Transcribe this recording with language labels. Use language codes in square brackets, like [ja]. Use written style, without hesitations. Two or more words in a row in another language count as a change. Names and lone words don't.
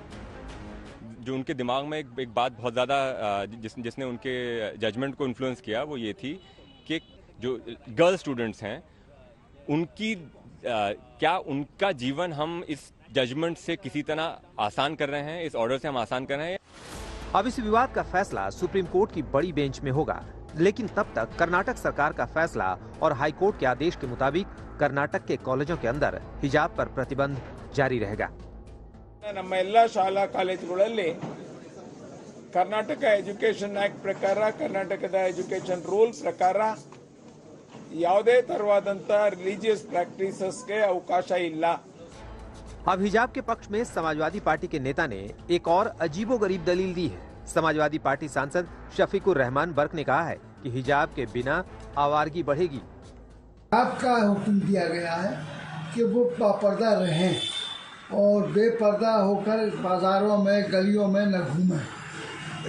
[hi] जो उनके दिमाग में एक बात बहुत ज़्यादा जिसने उनके जजमेंट को इन्फ्लुएंस किया, वो ये थी कि जो [en] girl students [hi] हैं उनकी क्या उनका जीवन हम इस जजमेंट से किसी तरह आसान कर रहे हैं, इस ऑर्डर से हम आसान कर रहे हैं। अब इस विवाद का फैसला सुप्रीम कोर्ट की बड़ी बेंच में होगा, लेकिन तब तक कर्नाटक सरकार का फैसला और हाई कोर्ट के आदेश के मुताबिक कर्नाटक के कॉलेजों के अंदर हिजाब पर प्रतिबंध जारी रहेगा। [kn] ನಮ್ಮ ಎಲ್ಲ ಶಾಲಾ ಕಾಲೇಜುಗಳಲ್ಲಿ ಕರ್ನಾಟಕ ಎಜುಕೇಷನ್ ಆಕ್ಟ್ ಪ್ರಕಾರ, ಕರ್ನಾಟಕದ [en] education rule [kn] ಪ್ರಕಾರ ಯಾವುದೇ ತರವಾದಂತ [en] religious practices [kn] ಅವಕಾಶ ಇಲ್ಲ। [hi] अब हिजाब के पक्ष में समाजवादी पार्टी के नेता ने एक और अजीबोगरीब दलील दी है। समाजवादी पार्टी सांसद शफीकुर रहमान बर्क ने कहा है कि हिजाब के बिना आवारगी बढ़ेगी। आपका हुक्म दिया गया है कि वो बापर्दा रहें और बेपर्दा होकर बाजारों में गलियों में न घूमें।